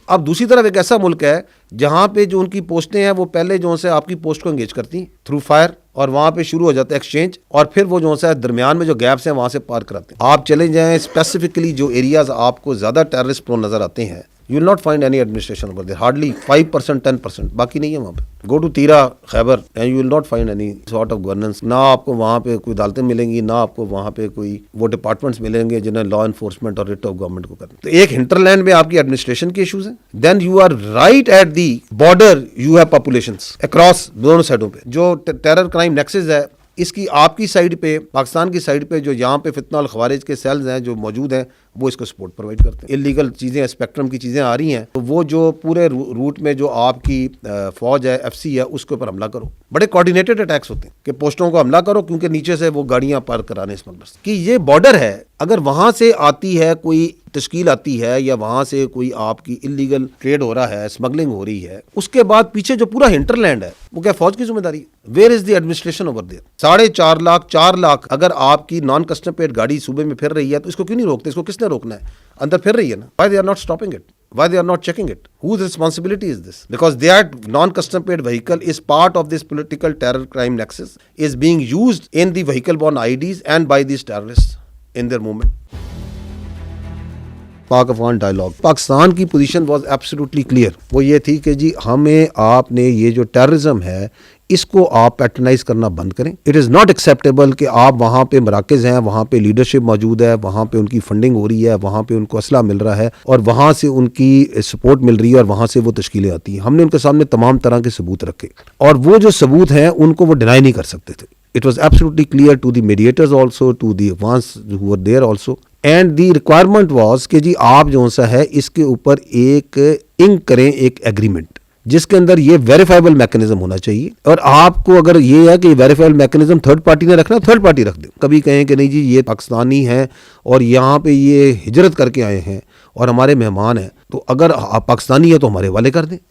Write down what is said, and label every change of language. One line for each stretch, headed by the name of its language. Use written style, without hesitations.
Urdu: اب دوسری طرف ایک ایسا ملک ہے جہاں پہ جو ان کی پوسٹیں ہیں وہ پہلے جو ہے آپ کی پوسٹ کو انگیج کرتی ہیں تھرو فائر, اور وہاں پہ شروع ہو جاتا ہے ایکسچینج, اور پھر وہ جو ہے درمیان میں جو گیپس ہیں وہاں سے پار کراتے ہیں. آپ چلے جائیں اسپیسیفکلی جو ایریاز آپ کو زیادہ ٹیررسٹ پرون نظر آتے ہیں,
English: you will not find any administration over there, hardly 5%, 10%,
Urdu: باقی نہیں ہے وہاں پہ.
English: go to Tirah Khyber and you will not find any sort of governance.
Urdu: نہ آپ کو وہاں پہ کوئی عدالتیں ملیں گی, نہ آپ کو وہاں پہ کوئی وہ ڈپارٹمنٹس ملیں گے جنہیں لا انفورسمنٹ اور ریٹ آف گورنمنٹ کو کرنا. تو ایک ہنٹرلینڈ میں آپ کی ایڈمنسٹریشن کے ایشوز ہیں,
English: then you are right at the border, you have populations across
Urdu: دونوں سائڈوں پہ. جو ٹیرر کرائم نیکسز ہے اس کی آپ کی سائڈ پہ, پاکستان کی سائڈ پہ جو یہاں پہ فتنہ الخوارج کے سیلز ہیں جو موجود ہیں, وہ اس کو سپورٹ پرووائڈ کرتے ہیں. انلیگل چیزیں, اسپیکٹرم کی چیزیں آ رہی ہیں, تو وہ جو پورے روٹ میں جو آپ کی فوج ہے, FC ہے, اس کے اوپر حملہ کرو. بڑے کوارڈینیٹڈ اٹیکس ہوتے ہیں کہ پوسٹوں کو حملہ کرو, کیونکہ نیچے سے وہ گاڑیاں پار کرانے اسمگلرز کی. یہ بارڈر ہے, اگر وہاں سے آتی ہے کوئی تشکیل آتی ہے, یا وہاں سے کوئی آپ کی انلیگل ٹریڈ ہو رہا ہے, اسمگلنگ ہو رہی ہے, اس کے بعد پیچھے جو پورا ہنٹرلینڈ ہے وہ کیا فوج کی ذمہ داری ہے؟
English: Where is the administration over there?
Urdu: 4.5 lakh 4 lakh اگر آپ کی نان کسٹم پیڈ گاڑی صوبے میں پھر رہی ہے, تو اس کو کیوں نہیں روکتے؟ اس کو کس نے روکنا ہے؟ اندر پھر رہی ہے نا.
English: why they are not stopping it? why they are not checking it? whose responsibility is this? Because that non-custom paid vehicle is part of this political terror crime nexus, is being used in the vehicle borne IDs and by these terrorists in their movement.
Urdu: Pak Afghan dialogue, Pakistan کی position
English: Was absolutely clear.
Urdu: وہ یہ تھی کہ جی ہمیں آپ نے یہ جو ٹیررزم ہے اس کو آپ پیٹرنائز کرنا بند کریں.
English: it is not acceptable
Urdu: کہ آپ وہاں پہ مراکز ہیں, وہاں پہ لیڈرشپ موجود ہے, وہاں پہ ان کی فنڈنگ ہو رہی ہے, وہاں پہ ان کو اسلحہ مل رہا ہے, اور وہاں سے ان کی سپورٹ مل رہی ہے, اور وہاں سے وہ تشکیلیں آتی ہیں. ہم نے ان کے سامنے تمام طرح کے ثبوت رکھے, اور وہ جو ثبوت ہیں ان کو وہ ڈینائی نہیں کر سکتے تھے.
English: It was absolutely clear to the mediators also, to the ones who were there also. And the requirement was
Urdu: کہ جی آپ جو سا ہے اس کے اوپر ایک انک کریں, ایک ایگریمنٹ جس کے اندر یہ ویریفائبل میکنزم ہونا چاہیے. اور آپ کو اگر یہ ہے کہ ویریفائبل میکنزم تھرڈ پارٹی نے رکھنا, تھرڈ پارٹی رکھ دیں. کبھی کہیں کہ نہیں جی یہ پاکستانی ہیں اور یہاں پہ یہ ہجرت کر کے آئے ہیں اور ہمارے مہمان ہیں, تو اگر آپ پاکستانی ہے تو ہمارے حوالے کر دیں.